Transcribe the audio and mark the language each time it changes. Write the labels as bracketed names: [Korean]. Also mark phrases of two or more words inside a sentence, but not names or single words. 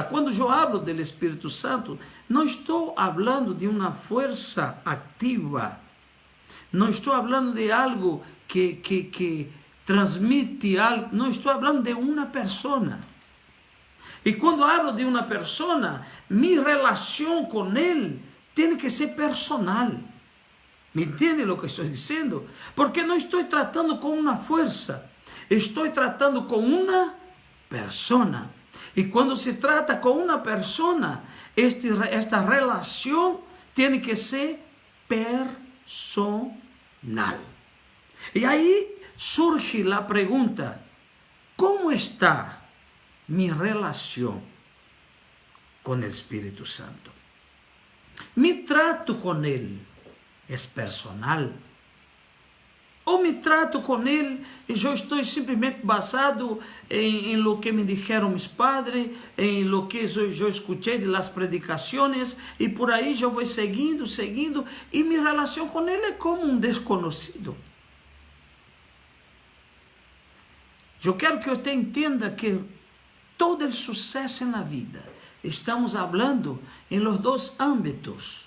[Portuguese] Quando eu falo do Espírito Santo, não estou falando de uma força ativa, não estou falando de algo que transmite algo, não estou falando de uma pessoa. E quando hablo de uma pessoa, minha relação com ele tem que ser personal. [Spanish] ¿Me entiende [Portuguese] o que estou dizendo? Porque não estou tratando com uma força, estou tratando com uma persona. E quando se trata com uma persona, esta relação tem que ser personal. E aí surge a pergunta: como está minha relação com o Espírito Santo? Me trato com ele é personal? Ou me trato com ele e eu estou simplesmente [Spanish] basado em lo que me dijeron mis padres, [Portuguese] em lo que eu escutei de las predicações, e por aí eu vou seguindo, e minha relação com ele é como um desconhecido. Eu quero que você entenda que todo o sucesso na vida, estamos falando em los dois âmbitos.